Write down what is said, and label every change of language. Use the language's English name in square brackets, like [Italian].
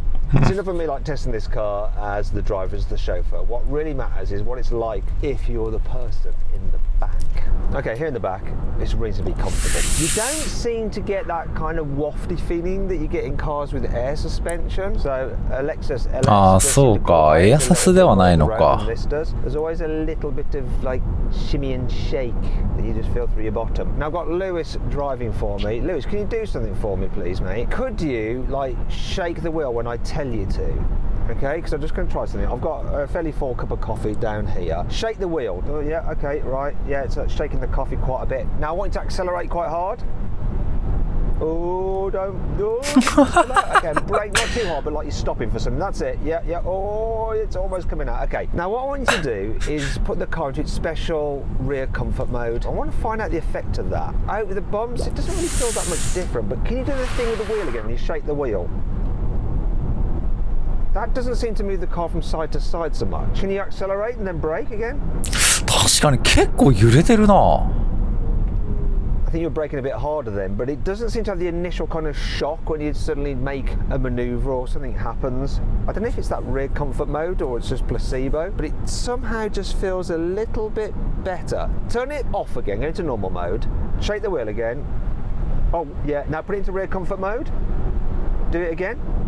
[English] It's enough of me like testing this car as the driver, as the chauffeur. What really matters is what it's like if you're the person in the back. Okay, here in the back, it's reasonably comfortable. You don't seem to get that kind of wafty feeling that you get in cars with air suspension. So a Lexus LS [Japanese] そうか、エアサスではないのか。 [English] There's always a little bit of like shimmy and shake that you just feel through your bottom. Now I've got Lewis driving for me. Lewis, can you do something for me, please, mate? Could you like shake the wheel when I tell you to? Okay, because I'm just going to try something. I've got a fairly full cup of coffee down here. Shake the wheel. Oh, yeah, okay, right. Yeah, it's shaking the coffee quite a bit. Now I want you to accelerate quite hard. Oh, don't. Oh, okay, brake not too hard, but like you're stopping for something. That's it. Yeah, yeah. Oh, it's almost coming out. Okay. Now what I want you to do is put the car into its special rear comfort mode. I want to find out the effect of that. Out with the bumps, it doesn't really feel that much different. But can you do the thing with the wheel again when you shake the wheel? That doesn't seem to move the car from side to side so much. Can you accelerate and then brake again? [Japanese] 確かに結構揺れてるな。 [English] I think you're braking a bit harder then, but it doesn't seem to have the initial kind of shock when you suddenly make a manoeuvre or something happens. I don't know if it's that rear comfort mode or it's just placebo, but it somehow just feels a little bit better. Turn it off again, go into normal mode, shake the wheel again. Oh yeah, now put it into rear comfort mode. Do it again.